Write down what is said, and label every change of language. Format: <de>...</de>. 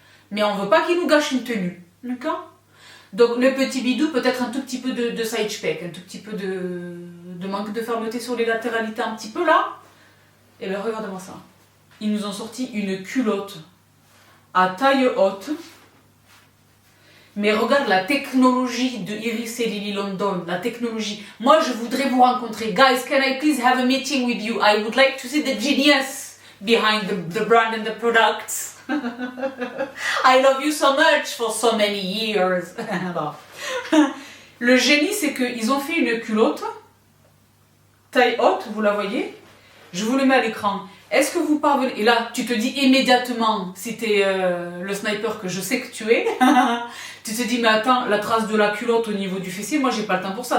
<fr>Mais on veut pas qu'il nous gâche une tenue. D'accord? Donc le petit bidou, peut-être un tout petit peu de side spec, un tout petit peu de manque de fermeté sur les latéralités, un petit peu là. Et bien regardez-moi ça. Ils nous ont sorti une culotte à taille haute. Mais regarde la technologie de Iris et Lily London, la technologie. Moi je voudrais vous rencontrer.</fr> <en>Guys, can I please have a meeting with you? I would like to see the genius behind the brand and the products. I love you so much for so many years.</en> <fr>Le génie, c'est qu'ils ont fait une culotte taille haute, vous la voyez? Je vous le mets à l'écran. Est-ce que vous parvenez... Et là, tu te dis immédiatement, si tu es le sniper que je sais que tu es, tu te dis, mais attends, la trace de la culotte au niveau du fessier, moi j'ai pas le temps pour ça.</fr>